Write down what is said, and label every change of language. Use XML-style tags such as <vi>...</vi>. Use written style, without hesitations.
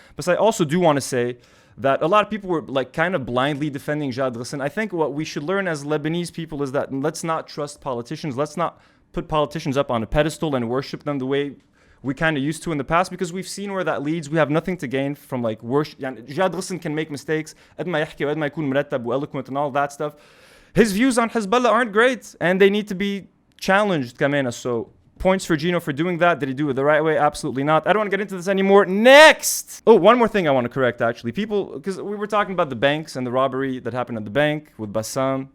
<en>But I also do want to say that a lot of people were kind of blindly defending Jad Ghosn. I think what we should learn as Lebanese people is that let's not trust politicians. Let's not put politicians up on a pedestal and worship them the way we kind of used to in the past because we've seen where that leads. We have nothing to gain from worship. Jad Ghosn can make mistakes.</en> <ar>قد ما يحكي وقد ما يكون مرتب و</ar> <en>eloquent and all that stuff. His views on Hezbollah aren't great and they need to be challenged.</en> <ar>كمان.</ar> <en>So points for Gino for doing that. Did he do it the right way? Absolutely not. I don't want to get into this anymore. Next! Oh, one more thing I want to correct actually. People, because we were talking about the banks and the robbery that happened at the bank with Bassam.</en>